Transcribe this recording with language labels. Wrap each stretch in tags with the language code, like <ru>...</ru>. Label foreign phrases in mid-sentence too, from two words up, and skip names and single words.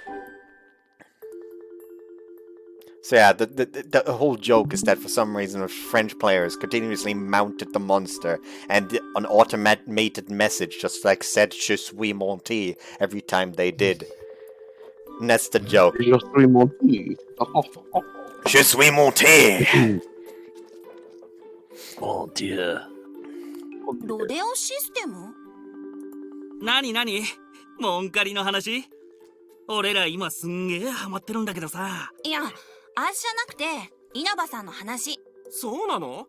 <en>So yeah, the whole joke is that for some reason French players continuously mounted the monster, and an automated message just like said</en> <fr>Je suis Monté</fr> <en>every time they did. And that's the joke.</en> <fr>Je suis Monté. Je suis Monté!</fr> <en>Oh dear.</en> <ja>ロデオシステム？何モンカリの話？俺ら今すんげえハマってるんだけどさ。いや、あれじゃなくて稲葉さんの話。そうなの？</ja>